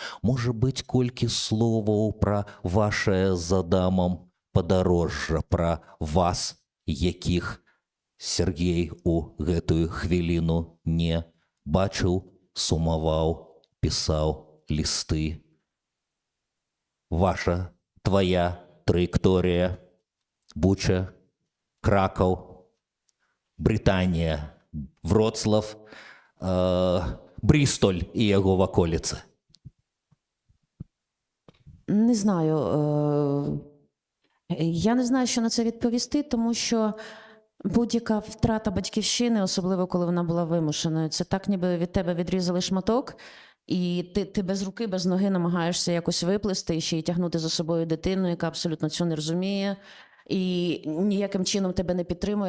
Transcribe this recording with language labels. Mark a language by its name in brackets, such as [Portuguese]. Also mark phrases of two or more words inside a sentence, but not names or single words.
[Belarusian] Можа быць, колькі словаў пра вашае з Адамам падарожжа, пра вас, якіх Сергей у гэтую хвіліну не бачыў, сумаваў, пісаў лісты. [Ukrainian] Ваша, твоя траекторія. [Belarusian] Буча, Кракаў, Брытанія, Вроцлав, Брістоль і яго ваколіцы. [Ukrainian] Не знаю. Я не знаю, що на це відповісти, тому що будь-яка втрата батьківщини, особливо коли вона була вимушеною, це так, ніби від тебе відрізали шматок, і ти без руки, без ноги намагаєшся якось виплисти і ще й тягнути за собою дитину, яка абсолютно цього не розуміє, і ніяким чином тебе не підтримує.